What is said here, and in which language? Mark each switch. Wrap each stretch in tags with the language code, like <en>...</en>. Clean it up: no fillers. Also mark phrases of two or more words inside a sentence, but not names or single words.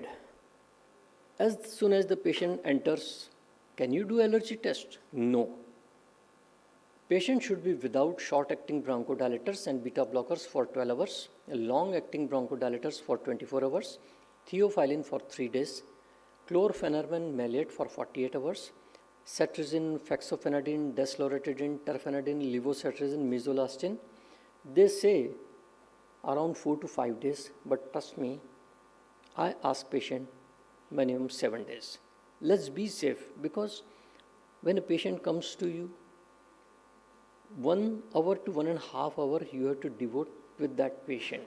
<en>As soon as the patient enters, can you do allergy test? No. Patient should be without short-acting bronchodilators and beta blockers for 12 hours, long-acting bronchodilators for 24 hours, theophylline for 3 days, chlorpheniramine maleate for 48 hours, cetirizine, fexofenadine, desloratadine, terfenadine, levocetirizine, mesolastin. They say around 4 to 5 days, but trust me, I ask patient minimum 7 days. Let's be safe, because when a patient comes to you, 1 hour to 1.5 hours you have to devote with that patient.</en>